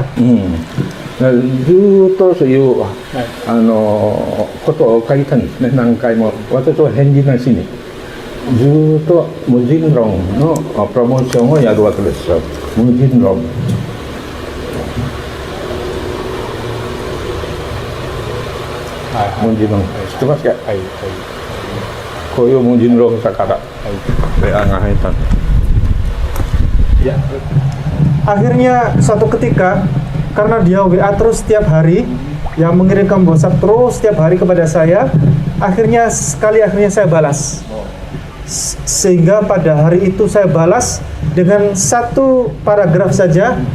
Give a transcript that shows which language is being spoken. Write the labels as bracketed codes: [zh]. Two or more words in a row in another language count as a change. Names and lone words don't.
[ja] ずーっとそういうことを書いたんですね。何回も私は返事なしにずーっと無人論のプロモーションをやるわけですよ。無人論。無人論知ってますか。こういう無人論だからWAが入ったんです。 [id] Akhirnya suatu ketika, karena dia WA terus setiap hari, yang mengirimkan WhatsApp terus setiap hari kepada saya, akhirnya saya balas. Sehingga pada hari itu saya balas dengan satu paragraf saja.